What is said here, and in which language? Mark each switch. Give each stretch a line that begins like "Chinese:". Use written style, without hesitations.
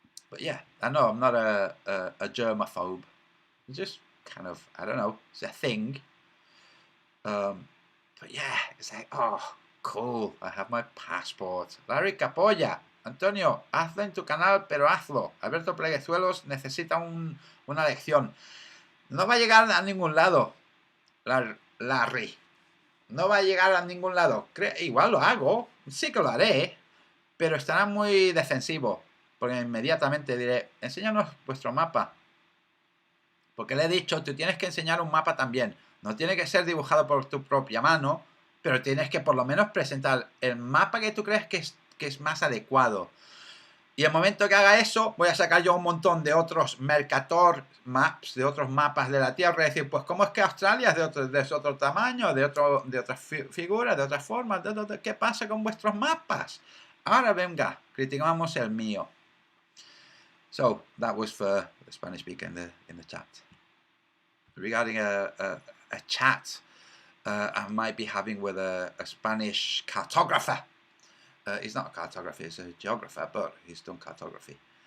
English: But yeah, I know I'm not a germaphobe. It's just kind of, I don't know, it's a thing. But yeah, it's like, oh, cool, I have my passport.
Spanish: Larry Capolla, Antonio, hazlo en tu canal, pero hazlo. Alberto Pleguezuelos necesita una lección. No va a llegar a ningún lado, Larry. No va a llegar a ningún lado. Igual lo hago, sí que lo haré, pero estará muy defensivo, porque inmediatamente diré, enséñanos vuestro mapa. Porque le he dicho, tú tienes que enseñar un mapa también. No tiene que ser dibujado por tu propia mano, pero tienes que por lo menos presentar el mapa que tú crees que es más adecuado. Y el momento que haga eso, voy a sacar yo un montón de otros Mercator Maps, de otros mapas de la Tierra, y decir, pues cómo es que Australia es de otro tamaño, de otras figuras, de otras formas, ¿qué pasa con vuestros mapas? Ahora venga, criticamos el mío.
English: So, that was for the Spanish speaker in the chat. Regarding a chat I might be having with a Spanish cartographer. He's not a cartographer, he's a geographer, but he's done cartography.